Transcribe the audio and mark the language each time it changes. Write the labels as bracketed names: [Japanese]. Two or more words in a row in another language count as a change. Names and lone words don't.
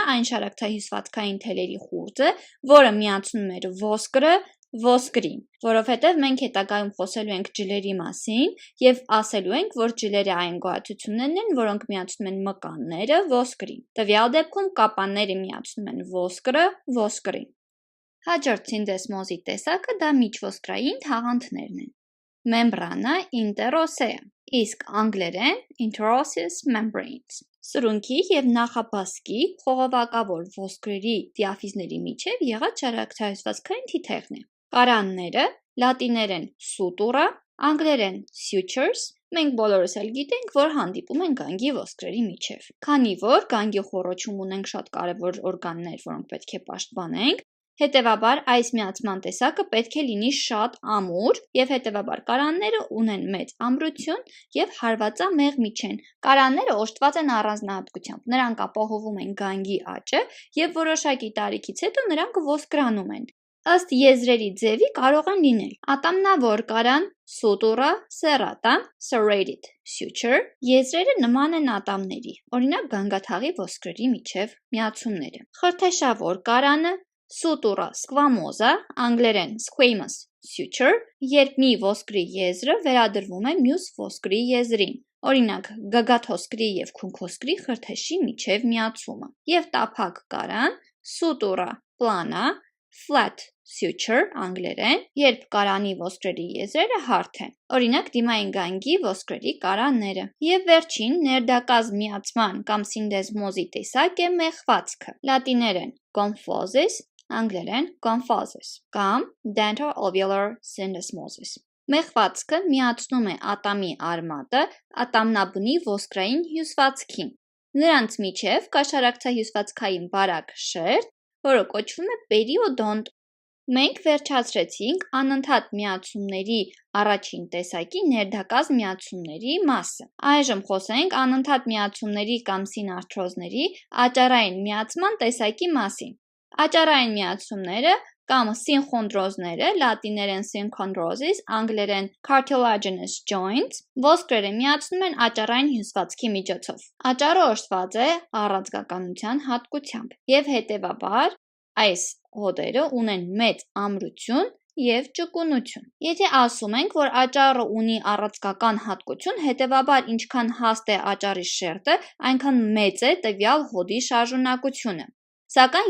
[Armenian] այն շարակցահյուսվածքային թելերի խուրձը, որը միացնում էր ոսկրը ոսկրին, որովհետև մենք հետագայում խոսելու ենք ջլերի մասին և ասելու ենք, որ ջլերը այն գոյացություններն են, որոնք միացնում են մկանները ոսկրին։ Տվյալ դեպքում կապանները միացնում են ոսկրը ոսկրին։ Հաջորդ սինդեսմոզի տեսակը դա միջոսկրային թաղանթներն են։ [Latin] Membrana interosseum, [Armenian] իսկ անգլերեն [English] interosseous membranes։ [Armenian] Սրունքի և նախաբասկի խողովակավոր ոսկրերի դիաֆիզների միջև եղած շարակցահյուսվածքային թիթեղն է։ Կարանները, լատիներեն sutura, անգլերեն sutures, մենք բոլորս էլ գիտենք, որ հանդիպում են գանգի ոսկրերի միջև։ Քանի որ գանգի խոռոչում ունենք շատ կարևոր օրգաններ, որոնք պետք է պաշտպանենք, հետևաբար այս միացման տեսակը պետք է լինի շատ ամուր և հետևաբար կարանները ունեն մեծ ամրություն և հարվածամեղմի չեն։ Կարանները օժտված են առանձնահատկությամբ, նրանք ապահովում են գանգի աճը և որոշակի տարիքից հետո նրանք ոսկրանում են։ Ըստ եզրերի ձևի կարող են լինել ատամնավոր կարան, [Latin] sutura serrata, [English] serrated suture, [Armenian] եզրերը նման են ատամների, օրինակ գանգաթաղի ոսկրերի միջև միացումները։ Խրթեշավոր կարանը, [Latin] sutura squamosa, [Armenian] անգլերեն [English] squamous suture, [Armenian] երբ մի ոսկրի եզրը վերադրվում է մյուս ոսկրի եզրին, օրինակ գագաթոսկրի և քունքոսկրի խրթեշի միջև միացումը։ Եվ տափակ կարան, [Latin] sutura plana, [English] flat suture, [Armenian] անգլերեն, երբ կարանի ոսկրերի եզրերը հարթ են, օրինակ դիմային գանգի ոսկրերի կարանները։ Եվ վերջին ներդակազմ միացման կամ սինդեզմոզի տեսակ է մեխվածքը, լատիներեն gomphosis, անգլերեն gomphosis կամ [English] dento-alveolar syndesmosis։ [Armenian] Մեխվածքը միացնում է ատամի արմատը ատամնաբնի ոսկրային հյուսվածքին։ Նրանց միջև կա շարակցահյուսվածքային բարակ շերտ, որը կոչվում է պերիոդոնտ։ Մենք վերջացրեցինք անընդհատ միացումների առաջին տեսակի ներդակազմ միացումների մասը։ Այժմ խոսենք անընդհատ միացումների կամ սինարթրոզների աճառային միացման տեսակի մասին։ Աճառային միացումները կամ սինխոնդրոզները, լատիներեն synchondrosis, անգլերեն [English] cartilaginous joints, [Armenian] ոսկրերը միացնում են աճառային հյուսվածքի միջոցով։ Աճառը օժտված է առանցքականության հատկությամբ և հետևաբար այս հոդերը ունեն մեծ ամրություն և ճկունություն։ Եթե ասում ենք, որ աճառը ունի առանցքական հատկություն, հետևաբար ինչքան հաստ է աճառի շերտը, այնքան մեծ է տվյալ հոդի շարժունակությունը։ Սակայն